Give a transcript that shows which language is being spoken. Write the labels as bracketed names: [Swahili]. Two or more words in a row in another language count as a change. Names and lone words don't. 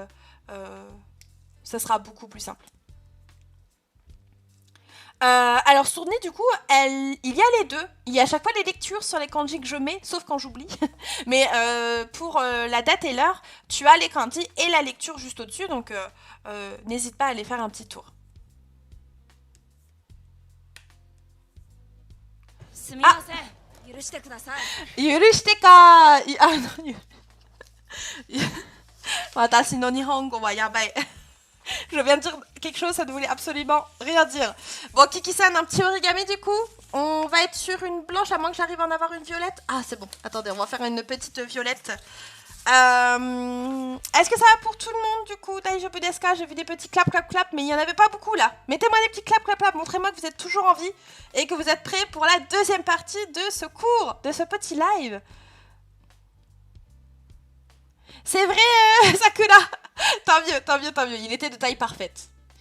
[French] Ça sera beaucoup plus simple. Alors Sourni, du coup, il y a les deux. Il y a à chaque fois les lectures sur les kanji que je mets, sauf quand j'oublie. Mais pour la date et l'heure, tu as les kanji et la lecture juste au-dessus, donc n'hésite pas à aller faire un petit tour. [Japanese] Ah, 許してか。私の日本語はやばい。 [French] Je viens de dire quelque chose, ça ne voulait absolument rien dire. Bon, Kiki-san, un petit origami du coup? On va être sur une blanche, à moins que j'arrive à en avoir une violette. Ah, c'est bon. Attendez, on va faire une petite violette. Est-ce que ça va pour tout le monde du coup? [Japanese] 大丈夫ですか? [French] J'ai vu des petits clap clap clap, mais il n'y en avait pas beaucoup là. Mettez-moi des petits clap clap clap, montrez-moi que vous êtes toujours en vie et que vous êtes prêts pour la deuxième partie de ce cours, de ce petit live. C'est vrai, Sakura. Tant mieux, tant mieux, tant mieux. Il était de taille parfaite.